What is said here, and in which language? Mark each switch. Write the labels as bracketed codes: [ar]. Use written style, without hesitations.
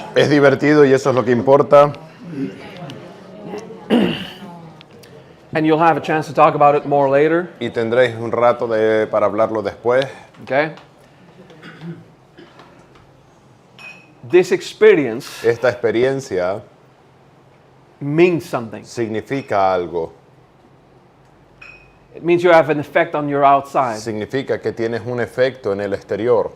[es] Es divertido y eso es lo que importa. [en] And you'll have a chance to talk about it more later. [es] Y tendréis un rato para hablarlo después. [en] Okay? This experience [es] Esta experiencia [en] means something. [es] significa algo. [en] It means you have an effect on your outside. [es] Significa que tienes un efecto en el exterior.